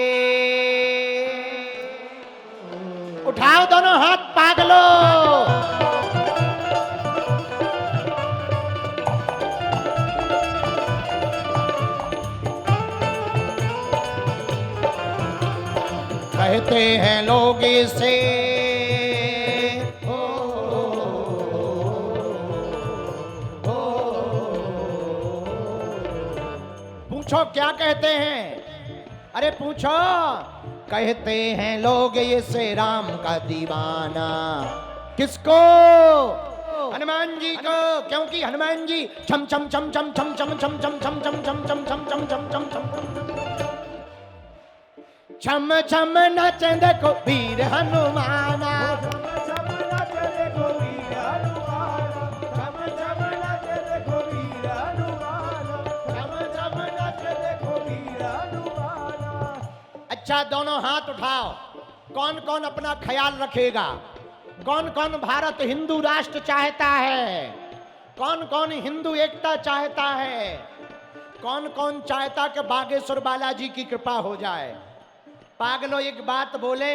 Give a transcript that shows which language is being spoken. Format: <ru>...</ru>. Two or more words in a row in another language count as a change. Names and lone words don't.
<hi>उठाओ दोनों हाथ पागलो कहते हैं लोग से पूछो क्या कहते हैं अरे पूछो कहते हैं लोग ये से राम का दीवाना किसको हनुमान जी को क्योंकि हनुमान जी छम छम छम छम छम छम छम छम छम छम छम छम छम छम छम छम छम छम छम नच देखो वीर हनुमाना छम नच देखो वीर हनुमाना छम छम नच देखो वीर हनुमाना छम छम नच देखो वीर हनुमाना अच्छा दोनों हाथ उठाओ कौन कौन अपना ख्याल रखेगा कौन कौन भारत हिंदू राष्ट्र चाहता है कौन कौन हिंदू एकता चाहता है कौन कौन चाहता कि बागेश्वर बालाजी की कृपा हो जाए पागलो एक बात बोले</hi>